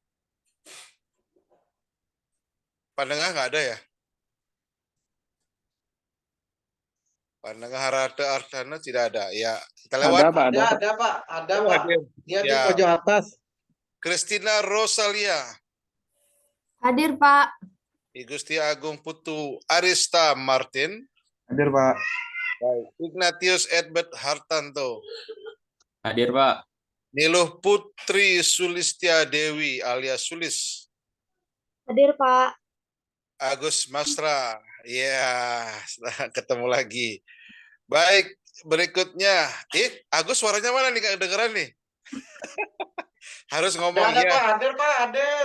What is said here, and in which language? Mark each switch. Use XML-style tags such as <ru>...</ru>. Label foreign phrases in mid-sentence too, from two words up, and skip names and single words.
<id>Pandangan nggak ada ya? Pandangan Rata Artana tidak ada. Ya, kita lewat. Ada Pak, ada Pak. Ada Pak, ada Oh, Pak. hadir. Dia di Ya. pojok atas. Christina Rosalia. Hadir Pak. Gusti Agung Putu Arista Martin. Hadir Pak. Ignatius Edbert Hartanto. Hadir Pak. Niluh Putri Sulistia Dewi alias Sulis. Hadir Pak. Agus Masra. Ya, ketemu lagi. Baik, berikutnya. Agus suaranya mana nih? Gak kedengeran nih. Harus ngomong Ada ya. Pak, hadir Pak, hadir.</id>